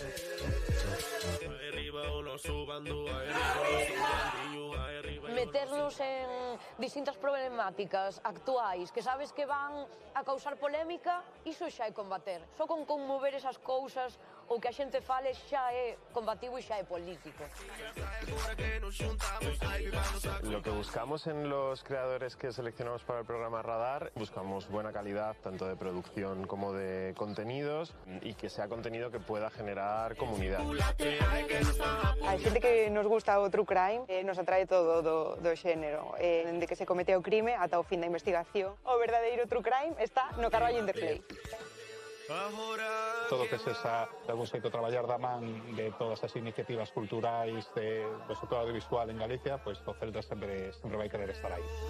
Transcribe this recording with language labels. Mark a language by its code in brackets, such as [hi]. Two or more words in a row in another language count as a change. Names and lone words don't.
[gl] Meternos en distintas problemáticas actuais que sabes que van a causar polémica, iso xa é combater. Só con conmover esas cousas o que a xente fale xa é combativo e xa é político. [es] Lo que buscamos en los creadores que seleccionamos para el programa Radar, buscamos buena calidad tanto de producción como de contenidos y que sea contenido que pueda generar comunidad. [gl] A xente que nos gusta o [en] true crime [gl] nos atrae todo do xénero, de que se comete o crime ata o fin da investigación. O verdadeiro [en] true crime [gl] está no Carballo Interplay. Todo que sexa de algún xeito traballar da man de todas as iniciativas culturais do sector audiovisual en Galicia, pois o Celta sempre vai querer estar aí.